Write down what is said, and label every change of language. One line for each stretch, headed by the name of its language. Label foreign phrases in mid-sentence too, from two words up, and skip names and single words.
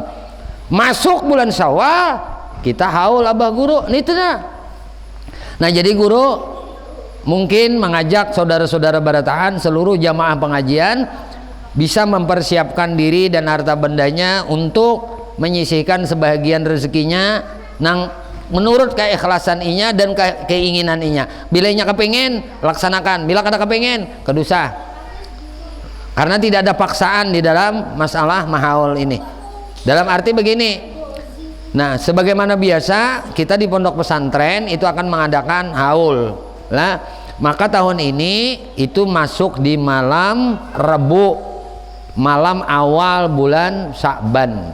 Indonesian: Masuk bulan Syawal kita haul Abah Guru itu nah jadi guru mungkin mengajak saudara-saudara barataan seluruh jamaah pengajian bisa mempersiapkan diri dan harta bendanya untuk menyisihkan sebagian rezekinya nang menurut keikhlasan inya dan keinginan inya.
Banjar: Bila inya kepengen laksanakan, bila kada kepengen kedusa.
Indonesian: Karena tidak ada paksaan di dalam masalah mahaul ini. Dalam arti begini, nah sebagaimana biasa kita di pondok pesantren itu akan mengadakan haul lah, maka tahun ini itu masuk di malam Rebu, malam awal bulan Sya'ban.